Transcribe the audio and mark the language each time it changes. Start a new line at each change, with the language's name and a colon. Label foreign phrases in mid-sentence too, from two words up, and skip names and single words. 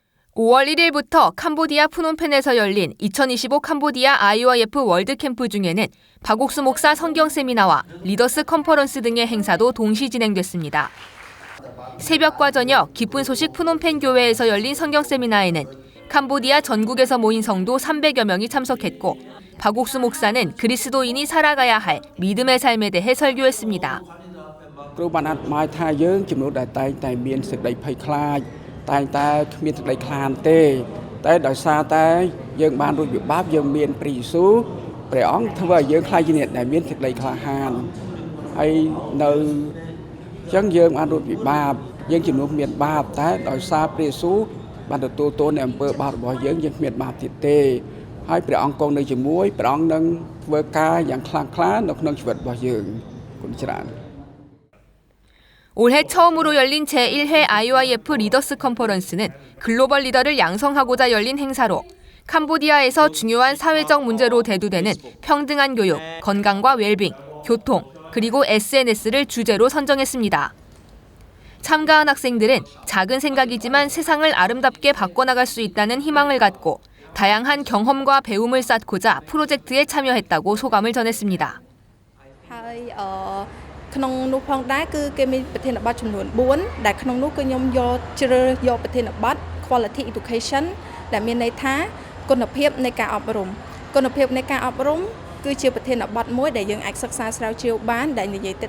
Korean: 5월 1일부터 캄보디아 프놈펜에서 열린 2025 캄보디아 IYF 월드캠프 중에는 박옥수 목사 성경 세미나와 리더스 컨퍼런스 등의 행사도 동시 진행됐습니다. 새벽과 저녁 기쁜 소식 프놈펜 교회에서 열린 성경 세미나에는 캄보디아 전국에서 모인 성도 300여 명이 참석했고 박옥수 목사는 그리스도인이 살아가야 할 믿음의 삶에 대해 설교했습니다.
Khmer: តែងតែគ្មានសេចក្តីខ្លាចទេតែដោយសារតែយើងបានរួចវិបាកយើងមានព្រះយេស៊ូវព្រះអង្គធ្វើឲ្យយើងខ្លាចជាអ្នកដែលមានសេចក្តីក្លាហានហើយនៅអញ្ចឹងយើងបានរួចវិបាកយើងជំនួសមានបាបតែដោយសារព្រះយេស៊ូវបានទទួលទោសនៃអំពើបាបរបស់យើងគ្មានបាបទៀតទេហើយព្រះអង្គគង់នៅជាមួយព្រះអង្គនឹងធ្វើការយ៉ាងខ្លាំងក្លានៅក្នុងជីវិតរបស់យើងគុណច្រើន
Korean: 올해 처음으로 열린 제1회 IYF 리더스 컨퍼런스는 글로벌 리더를 양성하고자 열린 행사로 캄보디아에서 중요한 사회적 문제로 대두되는 평등한 교육, 건강과 웰빙, 교통, 그리고 SNS를 주제로 선정했습니다. 참가한 학생들은 작은 생각이지만 세상을 아름답게 바꿔나갈 수 있다는 희망을 갖고 다양한 경험과 배움을 쌓고자 프로젝트에 참여했다고 소감을 전했습니다.
Khmer: ក្នុងនោះផងដែរគឺគេមានប្រធានបទចំនួន4ដែលក្នុងនោះគឺខ្ញុំយកជ្រើសយកប្រធានបទ
English: Quality Education
Khmer: ដែលមានន័យថាគុណភាពនៃការអប់រំគុណភាពនៃការអប់រំគឺជាប្រធានបទមួយដែលយើងអាចសិក្សាស្រាវជ្រាវបានដែលនិយាយទា